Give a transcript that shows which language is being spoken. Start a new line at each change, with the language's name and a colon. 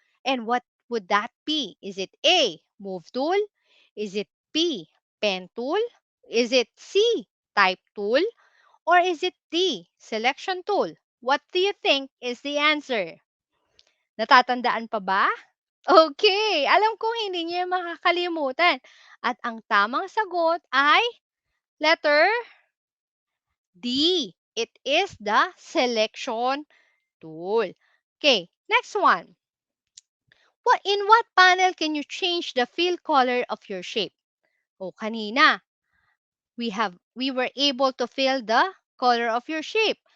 English: And what would that be? Is it A, move tool? Is it B, pen tool? Is it C, type tool? Or is it D, selection tool? What do you think is the answer?
Filipino: Natatandaan pa ba? Okay, alam kong hindi niyo yan makakalimutan. At ang tamang sagot ay letter D.
English: It is the selection tool. Okay, next one. In what panel can you change the fill color of your shape?
Filipino: O kanina,
English: we were able to fill the color of your shape.